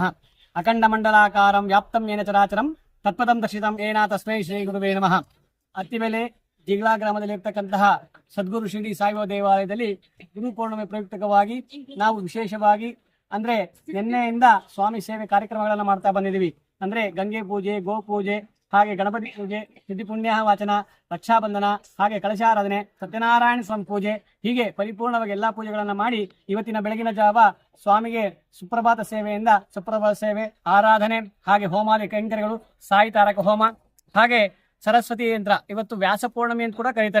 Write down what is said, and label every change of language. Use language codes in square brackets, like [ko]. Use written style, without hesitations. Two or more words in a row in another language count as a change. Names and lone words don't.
[sa] ಅಖಂಡ ಮಂಡಲಾಕಾರಂ ವ್ಯಾಪ್ತಂ ಯೇನ ಚರಾಚರಂ ತತ್ಪದಂ ದರ್ಶಿತಂ ಯೇನ ತಸ್ಮೈ ಶ್ರೀ ಗುರುವೇ ನಮಃ. [kn] ಅತ್ತಿಬೆಲೆ ಜಿಗ್ಲಾ ಗ್ರಾಮದಲ್ಲಿರ್ತಕ್ಕಂತಹ ಸದ್ಗುರು ಶಿರಡಿ ಸಾಯಿಬಾಬಾ ದೇವಾಲಯದಲ್ಲಿ ಗುರು ಪೌರ್ಣಿಮೆ ಪ್ರಯುಕ್ತವಾಗಿ ನಾವು ವಿಶೇಷವಾಗಿ ಅಂದ್ರೆ ನಿನ್ನೆಯಿಂದ ಸ್ವಾಮಿ ಸೇವೆ ಕಾರ್ಯಕ್ರಮಗಳನ್ನು ಮಾಡ್ತಾ ಬಂದಿದ್ದೀವಿ. ಅಂದ್ರೆ ಗಂಗೆ ಪೂಜೆ, ಗೋ ಪೂಜೆ, ಹಾಗೆ ಗಣಪತಿ ಪೂಜೆ, ಸಿದ್ಧಿ ಪುಣ್ಯ ವಾಚನ, ರಕ್ಷಾಬಂಧನ, ಹಾಗೆ ಕಳಶಾರಾಧನೆ, ಸತ್ಯನಾರಾಯಣ ಸ್ವಾಮಿ ಪೂಜೆ, ಹೀಗೆ ಪರಿಪೂರ್ಣವಾಗಿ ಎಲ್ಲಾ ಪೂಜೆಗಳನ್ನ ಮಾಡಿ ಇವತ್ತಿನ ಬೆಳಗಿನ ಜಾವ ಸ್ವಾಮಿಗೆ ಸುಪ್ರಭಾತ ಸೇವೆಯಿಂದ ಸುಪ್ರಭಾತ ಸೇವೆ, ಆರಾಧನೆ, ಹಾಗೆ ಹೋಮಾದಿ ಕೈಂಕರ್ಯಗಳು, ಸಾಯಿ ತಾರಕ ಹೋಮ, ಹಾಗೆ ಸರಸ್ವತಿ ಯಂತ್ರ, ಇವತ್ತು ವ್ಯಾಸ ಪೂರ್ಣಿಮೆ ಅಂತ ಕೂಡ ಕರೀತಾರೆ.